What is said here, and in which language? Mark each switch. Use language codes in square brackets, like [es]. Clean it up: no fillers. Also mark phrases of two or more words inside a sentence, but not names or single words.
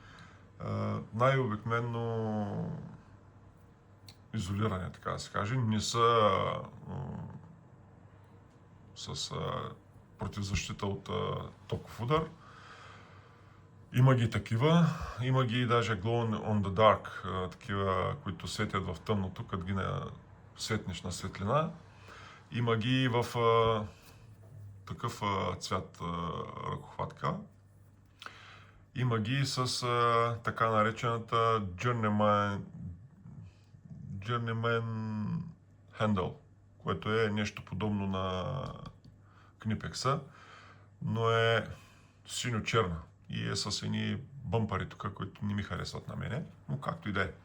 [bg] Най-обикновено изолиране, така да се каже. Не са с противозащита от токов удар. Има ги такива, има ги даже [en] glow on the dark, [bg] такива, които светят в тъмното, като ги светнеш на светлина. Има ги в такъв цвят ръкохватка. Има ги с така наречената Journeyman Handle, което е нещо подобно на Knipex-а, но е синьо-черна и е с едни бъмпари тук, които не ми харесват на мене, но както и да е.